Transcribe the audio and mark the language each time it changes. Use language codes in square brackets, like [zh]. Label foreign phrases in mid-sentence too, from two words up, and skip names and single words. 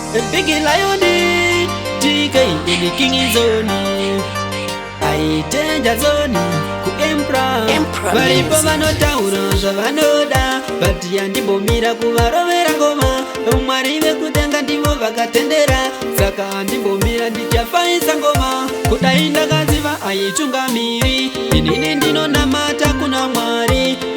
[en] Big Lion, T K, the King Zone. I danger zone, ku Emperor. Emperor Varipo Music. [sn] vanotaura zvavanoda, but handimbomira kuvarovera ngoma. Mwari vekudenga ndivo vakatendera, saka handimbomira ndichafaisa ngoma. Kudai ndakaziva aitungamiri, inini ndinonamata kuna Mwari.